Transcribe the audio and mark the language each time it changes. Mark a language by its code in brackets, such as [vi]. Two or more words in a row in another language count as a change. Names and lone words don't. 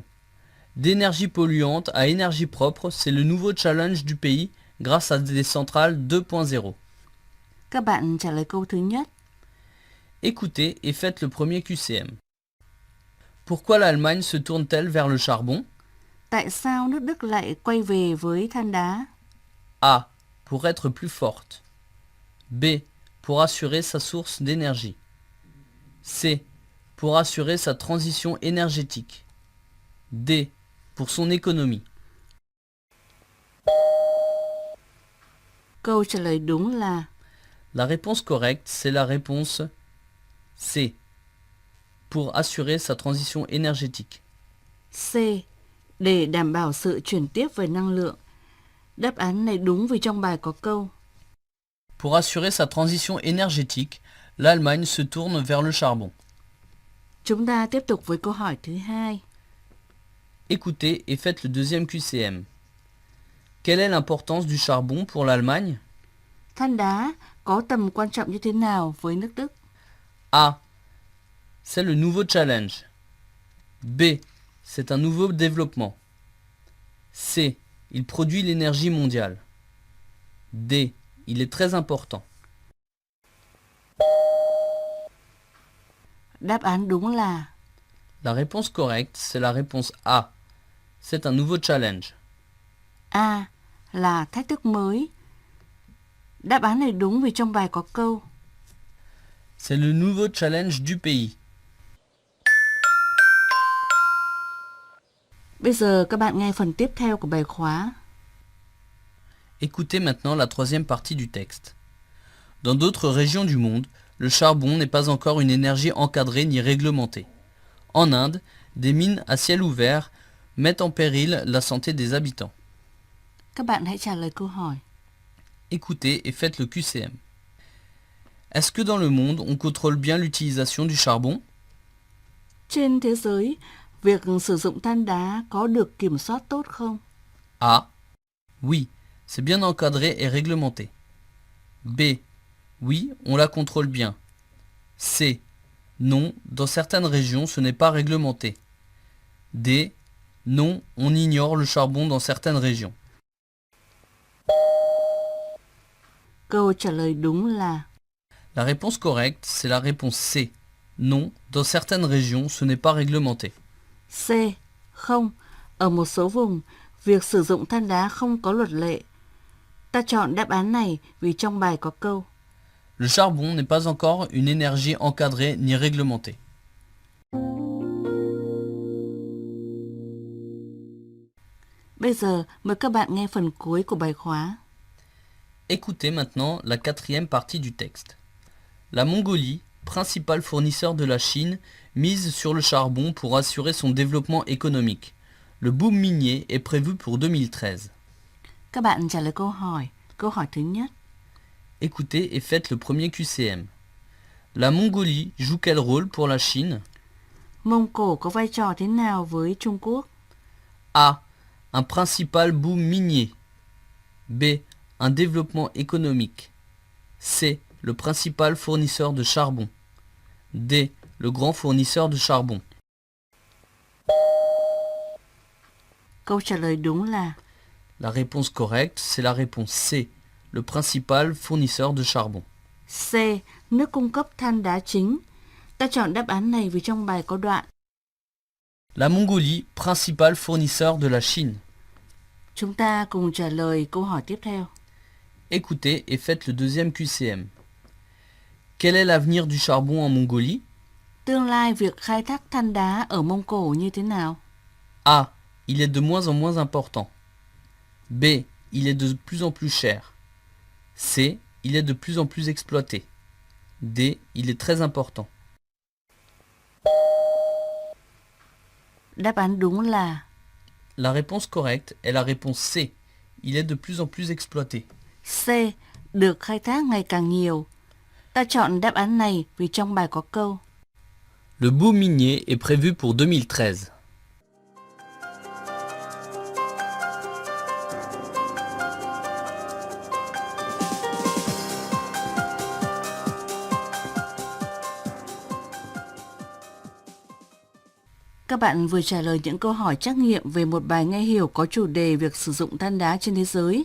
[fr] D'énergie polluante à énergie propre, c'est le nouveau challenge du pays grâce à des centrales 2.0. [vi] Các bạn trả lời câu thứ nhất. [fr] Écoutez et faites le premier QCM. Pourquoi l'Allemagne se tourne-t-elle vers le charbon? [vi] Tại sao nước Đức lại quay về với than đá? [fr] A. Pour être plus forte. B. Pour assurer sa source d'énergie. C. Pour assurer sa transition énergétique. D. Pour son économie. [vi] Câu trả lời đúng là [fr] La réponse correcte, c'est la réponse C. Pour assurer sa transition énergétique. C. [vi] Để đảm bảo sự chuyển tiếp về năng lượng. Đáp án này đúng vì trong bài có câu. [fr] Pour assurer sa transition énergétique, l'Allemagne se tourne vers le charbon. [vi] Chúng ta tiếp tục với câu hỏi thứ hai. [fr] Écoutez et faites le deuxième QCM. Quelle est l'importance du charbon pour l'Allemagne? [vi] Than đá có tầm quan trọng như thế nào với nước Đức? [fr] A. C'est le nouveau challenge. B. C'est un nouveau développement. C. Il produit l'énergie mondiale. D. Il est très important. [vi] Đáp án đúng là [fr] La réponse correcte, c'est la réponse A. C'est un nouveau challenge. A. [vi] Là thách thức mới. Đáp án này đúng vì trong bài có câu. [fr] C'est le nouveau challenge du pays. [vi] Bây giờ các bạn nghe phần tiếp theo của bài khóa. [fr] Écoutez maintenant la troisième partie du texte. Dans d'autres régions du monde, le charbon n'est pas encore une énergie encadrée ni réglementée. En Inde, des mines à ciel ouvert mettent en péril la santé des habitants. [vi] Các bạn hãy trả lời câu hỏi. [fr] Écoutez et faites le QCM. Est-ce que dans le monde, on contrôle bien l'utilisation du charbon? [vi] Trên thế giới, việc sử dụng than đá có được kiểm soát tốt không? [fr] A. Oui, c'est bien encadré et réglementé. B. Oui, on la contrôle bien. C. Non, dans certaines régions, ce n'est pas réglementé. D. Non, on ignore le charbon dans certaines régions. [vi] Câu trả lời đúng là [fr] La réponse correcte, c'est la réponse C. Non, dans certaines régions, ce n'est pas réglementé. [vi] C. Không. Ở một số vùng, việc sử dụng than đá không có luật lệ. Ta chọn đáp án này vì trong bài có câu. [fr] Le charbon n'est pas encore une énergie encadrée ni réglementée. [vi] Bây giờ mời các bạn nghe phần cuối của bài khóa. [fr] Écoutez maintenant la quatrième partie du texte. La Mongolie, principal fournisseur de la Chine, mise sur le charbon pour assurer son développement économique. Le boom minier est prévu pour 2013. [vi] Các bạn trả lời câu hỏi. Câu hỏi thứ nhất. [fr] Écoutez et faites le premier QCM. La Mongolie joue quel rôle pour la Chine? [vi] Mông Cổ có vai trò thế nào với Trung Quốc? [fr] A. Un principal boom minier. B. Un développement économique. C. Le principal fournisseur de charbon. D. Le grand fournisseur de charbon. [vi] Câu trả lời đúng là [fr] La réponse correcte, c'est la réponse C. Le principal fournisseur de charbon. C. [vi] Nước cung cấp than đá chính. Ta chọn đáp án này vì trong bài có đoạn [fr] La Mongolie, principal fournisseur de la Chine. [vi] Chúng ta cùng trả lời câu hỏi tiếp theo. [fr] Écoutez et faites le deuxième QCM. Quel est l'avenir du charbon en Mongolie? [vi] Tương lai việc khai thác than đá ở Mông Cổ như thế nào? [fr] A. Il est de moins en moins important. B. Il est de plus en plus cher. C. Il est de plus en plus exploité. D. Il est très important. [vi] Đáp án đúng là [fr] La réponse correcte est la réponse C. Il est de plus en plus exploité. C. [vi] Được khai thác ngày càng nhiều. Ta chọn đáp án này vì trong bài có câu [fr] Le boom minier est prévu pour 2013. [vi] Các bạn vừa trả lời những câu hỏi trắc nghiệm về một bài nghe hiểu có chủ đề việc sử dụng than đá trên thế giới.